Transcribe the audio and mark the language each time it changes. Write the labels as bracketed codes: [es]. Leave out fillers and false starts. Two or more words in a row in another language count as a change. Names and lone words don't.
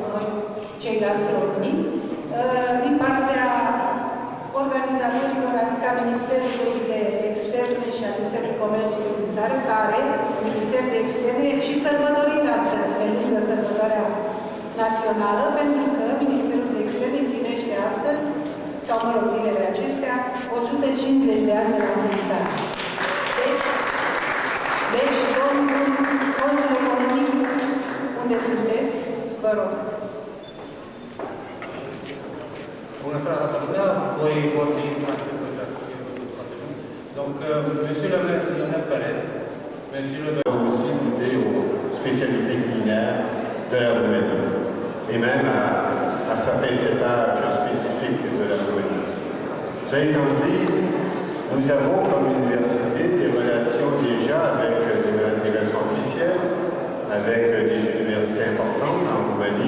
[ro] noi ceilalți români, din partea organizatorilor, adică a Ministerului de Externe și a Ministerului Comerțului din țară, care, Ministerul de Externe, este și sărbătorit astăzi, pe lângă sărbătoarea națională, pentru că Ministerul de Externe împlinește astăzi, sau mă rog, zilele acestea, 150 de ani de la înființare. Deci, domnul consul economic, unde sunteți? Vă rog. Bună seara, toată lumea. Voi vorbi în franceză. [fr] Donc, monsieur le maire Perez, monsieur le maire... aussi goûter aux spécialités culinaires de la Roumanie, et même à certains cépages spécifiques de la Roumanie. Cela étant dit, nous avons comme université des relations déjà avec des relations officielles, avec des universités importantes en Roumanie.